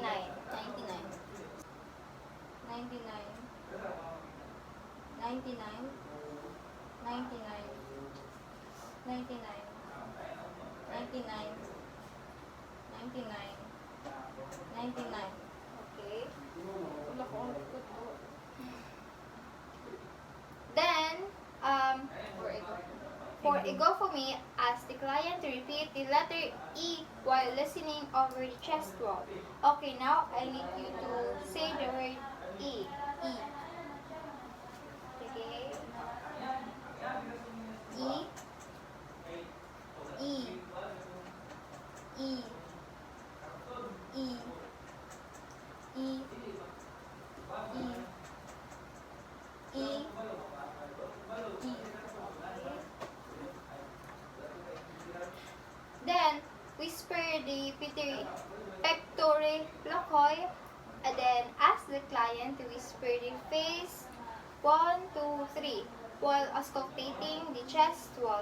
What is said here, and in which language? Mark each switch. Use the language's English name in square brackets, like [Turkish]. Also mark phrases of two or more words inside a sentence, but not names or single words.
[English] 99. 99. 99. 99. 99. 99. 99. 99. Okay. [Filipino] Wala ko ang likod to. [English] Then, For ego. for egophomy, ask the client to repeat the letter E while listening over the chest wall. Okay, now I need you to say the word E. E. Okay. E. E. E. E. E. E. E. E. Then, whisper the pectore loci, and then ask the client to whisper the phrase 1, 2, 3 while auscultating the chest wall.